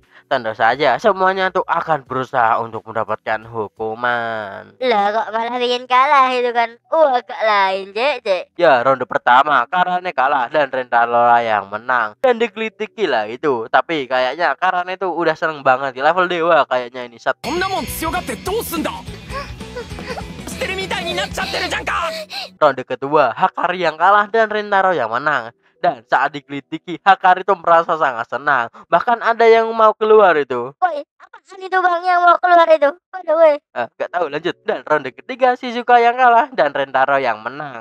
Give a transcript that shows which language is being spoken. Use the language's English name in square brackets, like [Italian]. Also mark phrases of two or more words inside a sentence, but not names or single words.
[Indonesian] Tentu saja semuanya tuh akan berusaha untuk mendapatkan hukuman. Lah kok malah bikin kalah itu kan. Agak lain cek. Ya ronde pertama Karane kalah dan Rentaro lah yang menang dan digelitiki lah itu. Tapi kayaknya Karane tuh udah seneng banget di level dewa kayaknya ini set. [Japanese] こんなもん強がってどうすんだ。捨てるみたいになっちゃってるじゃんか。 [Indonesian] Ronde kedua Hakari yang kalah dan Rentaro yang menang. Dan saat digelitiki, Hakari itu merasa sangat senang. Bahkan ada yang mau keluar itu. Woi, apaan itu bang yang mau keluar itu? Waduh, woi. Gak tahu lanjut. Dan ronde ketiga Shizuka yang kalah dan Rentaro yang menang.